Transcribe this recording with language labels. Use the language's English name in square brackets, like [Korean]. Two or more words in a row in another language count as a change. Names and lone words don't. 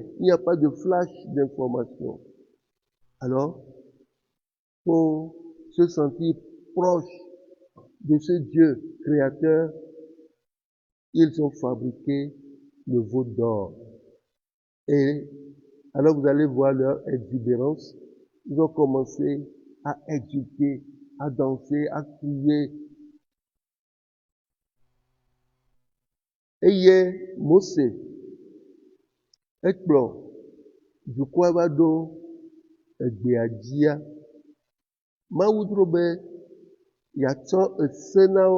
[French] Il n'y a pas de flash d'information. Alors, pour se sentir proche de ce Dieu créateur, ils ont fabriqué le veau d'or. Et alors vous allez voir leur exubérance. Ils ont commencé à exulter, à danser, à crier. [Ewe] Eye Mose ekplɔ dukɔa va ɖo egbea dzia. Mawu dro be yeatsɔ ese na wo.